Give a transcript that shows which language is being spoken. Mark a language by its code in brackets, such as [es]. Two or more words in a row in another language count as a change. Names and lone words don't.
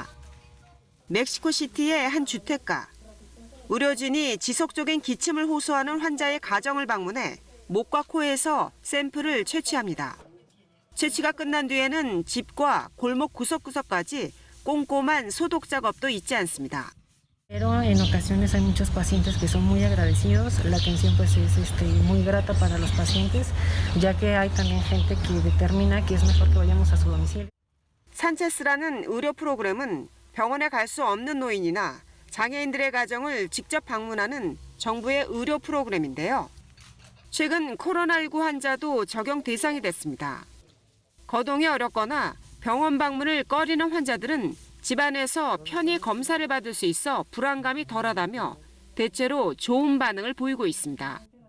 [ko] 멕시코시티의 한 주택가. 의료진이 지속적인 기침을 호소하는 환자의 가정을 방문해 목과 코에서 샘플을 채취합니다. 채취가 끝난 뒤에는 집과 골목 구석구석까지 꼼꼼한 소독 작업도 잊지 않습니다. [es] Pero en ocasiones hay muchos pacientes que son muy agradecidos. La atención pues es muy grata para los pacientes, ya que hay también gente que determina que es mejor que vayamos a su domicilio. [ko] 산체스라는 의료 프로그램은 병원에 갈 수 없는 노인이나 장애인들의 가정을 직접 방문하는 정부의 의료 프로그램인데요. 최근 코로나19 환자도 적용 대상이 됐습니다. 거동이 어렵거나 병원 방문을 꺼리는 환자들은 집안에서 편히 검사를 받을 수 있어 불안감이 덜하다며 대체로 좋은 반응을 보이고 있습니다.